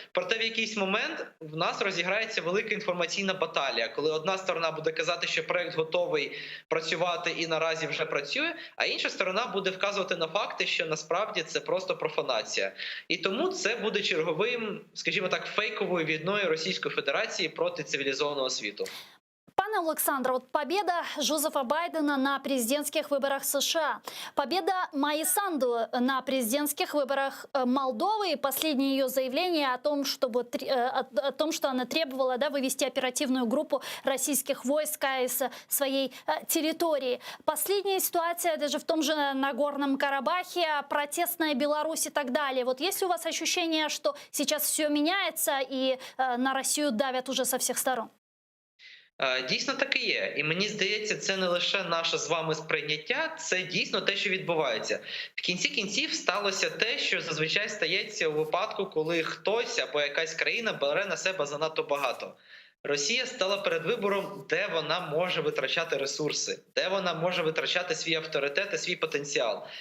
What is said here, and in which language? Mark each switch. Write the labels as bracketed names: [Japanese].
[Ukrainian] Проте в якийсь момент в нас розіграється велика інформаційна баталія, коли одна сторона буде казати, що проект готовий працювати і наразі вже працює, а інша сторона буде вказувати на факти, що насправді це просто профанація. І тому це буде черговим, скажімо так, фейковою війною Російської Федерації проти цивілізованого світу. [Russian] Пане Олександре, вот победа Джозефа Байдена на президентских выборах США, победа Майи Санду на президентских выборах Молдовы и последнее ее заявление о том, что она требовала вывести оперативную группу российских войск из своей территории. Последняя ситуация даже в том же Нагорном Карабахе, протестная Беларусь и так далее. Вот есть ли у вас ощущение, что сейчас все меняется и на Россию давят уже со всех сторон? [Ukrainian] Дійсно так і є. І мені здається, це не лише наше з вами сприйняття, це дійсно те, що відбувається. В кінці кінців сталося те, що зазвичай стається у випадку, коли хтось або якась країна бере на себе занадто багато. Росія стала перед вибором, де вона може витрачати ресурси, де вона може витрачати свій авторитет і свій потенціал.